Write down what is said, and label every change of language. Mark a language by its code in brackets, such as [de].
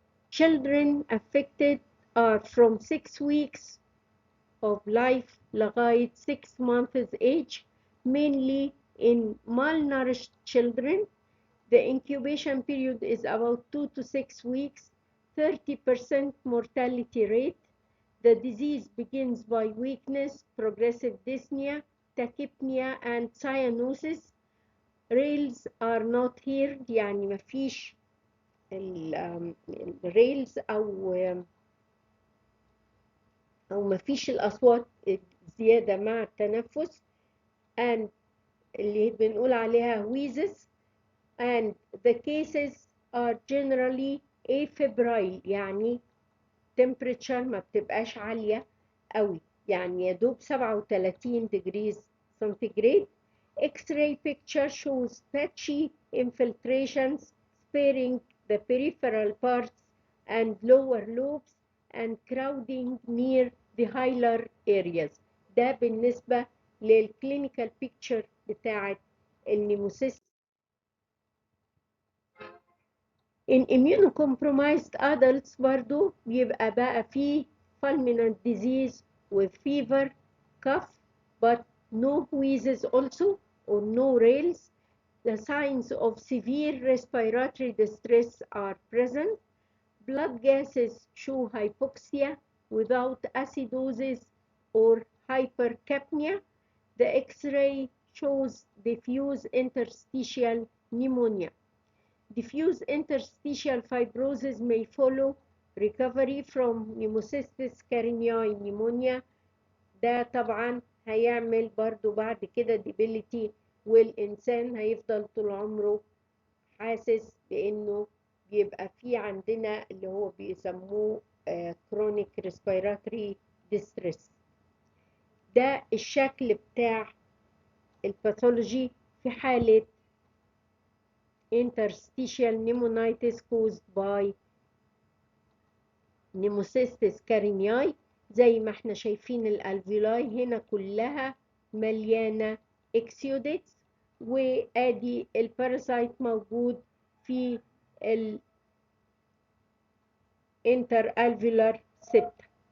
[en] Children affected are from 6 weeks of life لغاية 6 months age, mainly in malnourished children. The incubation period is about 2 to 6 weeks, 30% mortality rate. The disease begins by weakness, progressive dyspnea, tachypnea, and cyanosis. Rails are not here، [ar] يعني مفيش الريلز أو مفيش الأصوات زيادة مع التنفس، and اللي بنقول عليها wheezes, [en] and the cases are generally afebrile، [ar] يعني temperature ما بتبقاش عالية قوي، يعني يدوب [en] 37 degrees centigrade. X-ray picture shows patchy infiltrations sparing the peripheral parts and lower lobes and crowding near the hilar areas. [ar] ده بالنسبة للكلينيكال picture بتاعة النيموسيست. [en] In immunocompromised adults [ar] برضو بيبقى بقى فيه [en] fulminant disease with fever, cough, but no wheezes also or no rails. The signs of severe respiratory distress are present. Blood gases show hypoxia without acidosis or hypercapnia. The X-ray shows diffuse interstitial pneumonia. Diffuse interstitial fibrosis may follow recovery from Pneumocystis carinii pneumonia. [ar] ده طبعا هيعمل برضو بعد كده debility، والإنسان هيفضل طول عمره حاسس بأنه بيبقى في عندنا اللي هو بيسموه chronic respiratory distress. ده الشكل بتاع الباثولوجي في حالة [en] interstitial pneumonitis caused by Pneumocystis carinii. [ar] زي ما احنا شايفين الالفيولاي هنا كلها مليانة اكسيوديتس، وادي الباراسايت موجود في الانترالفيولار سيبتا.